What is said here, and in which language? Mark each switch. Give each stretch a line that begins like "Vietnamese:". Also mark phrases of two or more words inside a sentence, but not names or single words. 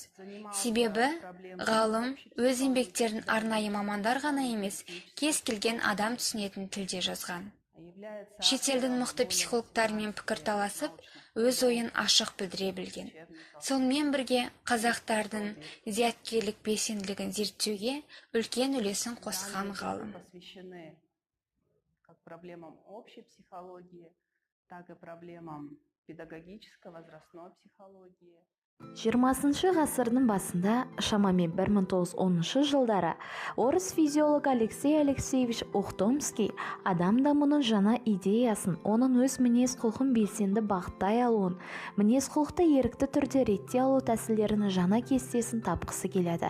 Kazakh: Себебі ғалым өз еңбектерін арнайы мамандар ғана емес, кез келген адам түсінетін тілде жазған. Шетелдің мықты психологтарымен пікір таласып, өз ойын ашық білдіре білген. Сонымен бірге қазақтардың зияткерлік белсенділігін зерттеуге үлкен үлесін қосқан ғалым.
Russian: Как проблемам общей психологии, так и проблемам педагогической, возрастной психологии.
Kazakh: 20 ғасырдың басында, шамамен 1910 жылдары, орыс физиолог Алексей Алексеевич Ухтомский адам дамуының жаңа идеясын, оның өз мінез-құлқын белсенді бағыттай алуын, мінез-құлықты ерікті түрде ретте алу тәсілдерінің жаңа кестесін тапқысы келеді.